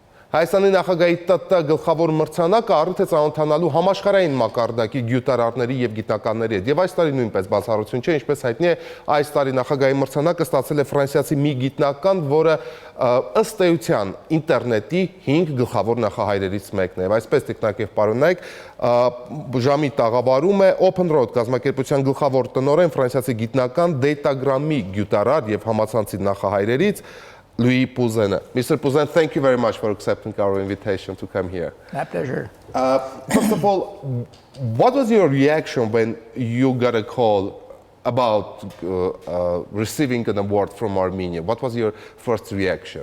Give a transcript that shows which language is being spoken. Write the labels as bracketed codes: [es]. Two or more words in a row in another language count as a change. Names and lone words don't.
[hy] Հայաստանի նախագահի ՏՏ գլխավոր մրցանակը առիթ է ծանոթանալու համաշխարհային մակարդակի գյուտարարների եւ գիտնականների հետ։ Եվ այս տարի նույնպես բացառություն չէ, ինչպես հայտնի է, այս տարի նախագահի մրցանակը ստացել է ֆրանսիացի մի գիտնական, որը ըստ էության ինտերնետի 5 գլխավոր նախահայրերից մեկն է։ Այսպես տիկնակ եւ պարոնայք, ժամի տաղավարում է Open Road կազմակերպության գլխավոր տնօրեն ֆրանսիացի գիտնական datagram-ի գյուտարար եւ համացանցի նախահայրերից Louis Pouzin. [en] Mr. Pouzin, thank you very much for accepting our invitation to come here. My pleasure. First of all, what was your reaction when you got a call about receiving an award from Armenia? What was your first reaction?